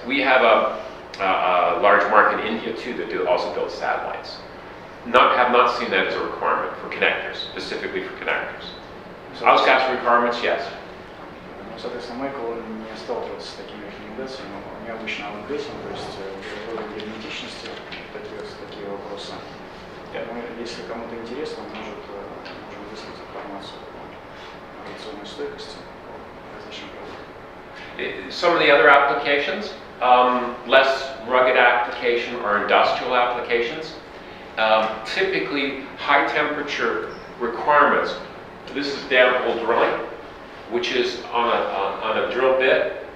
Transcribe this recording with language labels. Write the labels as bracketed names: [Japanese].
[English] We have a large market in India too that also build satellites. Have not seen that as a requirement for connectors, specifically for connectors. Outgas requirements, yes. [Russian] Соответственно, Майкл не сталкивался с такими рекомендациями, необычно outgassing, то есть вроде герметичности, такие вопросы. Если кому-то интересно, можем выслать информацию о радиационной стойкости различных продуктов. [English] Some of the other applications, less rugged application or industrial applications, typically high temperature requirements. This is downhole drilling, which is on a drill bit.